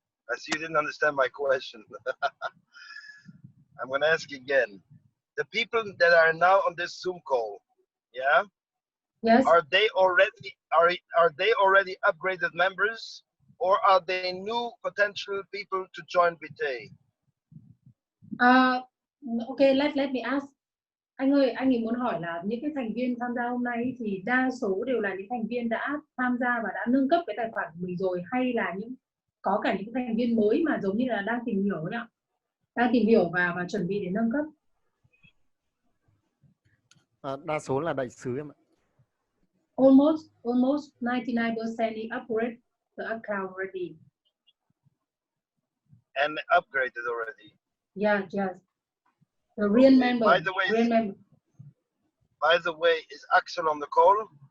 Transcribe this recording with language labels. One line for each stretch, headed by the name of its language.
English: I see you didn't understand my question. I'm going to ask again. The people that are now on this Zoom call, yeah? Yes. Are they already upgraded members or are they new potential people to join VITAE? Okay, let me ask.
Vietnamese: Anh ơi, anh ấy muốn hỏi là những cái thành viên tham gia hôm nay thì đa số đều là những thành viên đã tham gia và đã nâng cấp cái tài khoản của mình rồi, hay là có cả những thành viên mới mà giống như là đang tìm hiểu nhỉ? Đang tìm hiểu và chuẩn bị để nâng cấp. Đa số là đại sứ em ạ.
English: Almost 99% is upgrade the account already. And upgraded already. Yeah, yes. The real member. By the way, is Axel on the call?